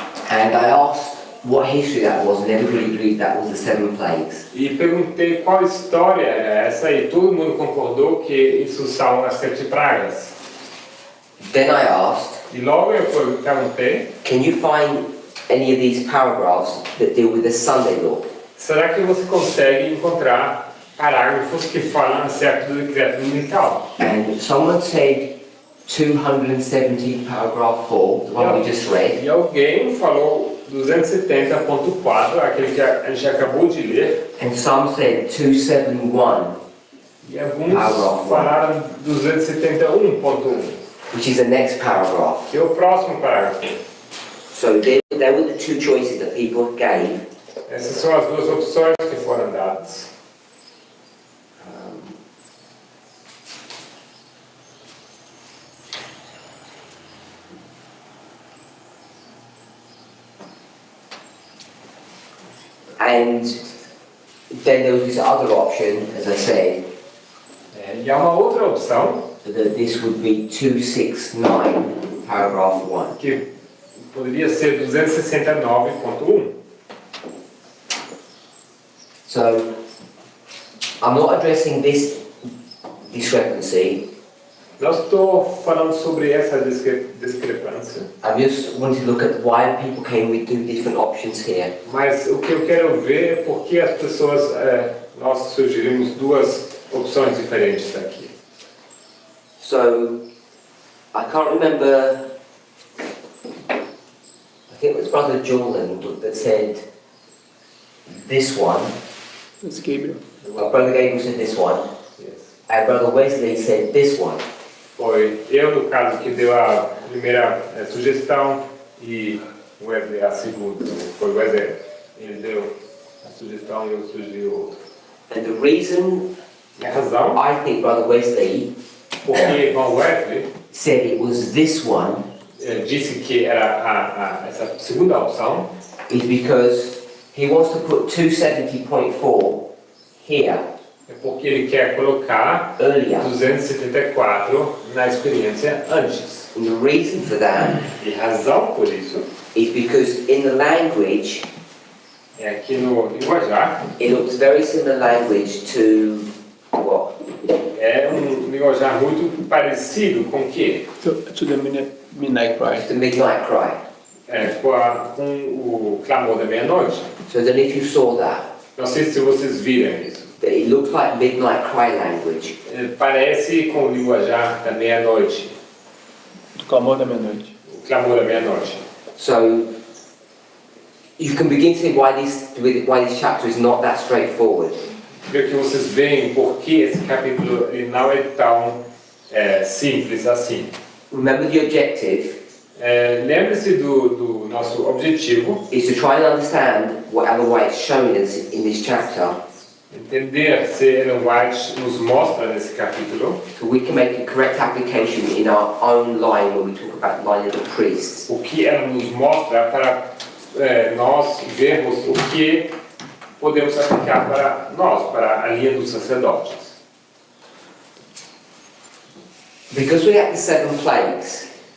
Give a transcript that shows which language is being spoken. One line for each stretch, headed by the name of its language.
English: And I asked what history that was, and everybody agreed that was the 7 plagues.
Portuguese: E perguntei qual história era essa e todo mundo concordou que isso são as 7 pragas.
English: Then I asked,
Portuguese: E logo eu perguntei,
English: can you find any of these paragraphs that deal with the Sunday law?
Portuguese: será que você consegue encontrar parágrafos que falam acerca do decreto dominical?
English: And someone said 270 paragraph 4, the one we just read.
Portuguese: E alguém falou 270.4, aquele que a gente acabou de ler,
English: And some said 271,
Portuguese: e alguns falaram 271.1,
English: which is the next paragraph.
Portuguese: que é o próximo parágrafo.
English: So there were the two choices that people gave.
Portuguese: Essas são as duas opções que foram dadas.
English: And then there was this other option, as I said,
Portuguese: E há uma outra opção
English: that this would be 269, paragraph 1.
Portuguese: que poderia ser 269.1.
English: So, I'm not addressing this discrepancy,
Portuguese: Não estou falando sobre essa discrepância,
English: I just want to look at why people came with two different options here.
Portuguese: mas o que eu quero ver é por que as pessoas, nós sugerimos duas opções diferentes aqui.
English: So, I can't remember, I think it was Brother Jordan that said this one, That's Gabriel. well, Brother Gabriel said this one, Yes. and Brother Wesley said this one.
Portuguese: Foi eu, no caso, que deu a primeira sugestão e Wesley a segunda. Foi Wesley, ele deu a sugestão e eu sugeri outra.
English: And the reason
Portuguese: E a razão,
English: I think Brother Wesley
Portuguese: porque irmão Wesley
English: said it was this one
Portuguese: disse que era essa segunda opção,
English: is because he wants to put 270.4 here
Portuguese: é porque ele quer colocar
English: earlier.
Portuguese: 274 na experiência antes.
English: And the reason for that
Portuguese: E a razão por isso
English: is because in the language,
Portuguese: é que no linguajar
English: it looks very similar language to what?
Portuguese: é linguajar muito parecido com o quê?
English: To the midnight cry. The midnight cry.
Portuguese: Com o clamor da meia-noite.
English: So then if you saw that,
Portuguese: Não sei se vocês viram isso.
English: that it looks like midnight cry language.
Portuguese: Parece com o linguajar da meia-noite, Do clamor da meia-noite. o clamor da meia-noite.
English: So you can begin to see why this chapter is not that straightforward.
Portuguese: Ver que vocês veem por que esse capítulo ele não é tão simples assim.
English: Remember the objective
Portuguese: Lembre-se do nosso objetivo,
English: is to try and understand what Ellen White's showing us in this chapter,
Portuguese: entender se Ellen White nos mostra nesse capítulo
English: so we can make a correct application in our own line when we talk about the line of the priests.
Portuguese: o que ela nos mostra para nós vermos o que podemos aplicar para nós, para a linha dos sacerdotes.
English: Because we have the 7 plagues,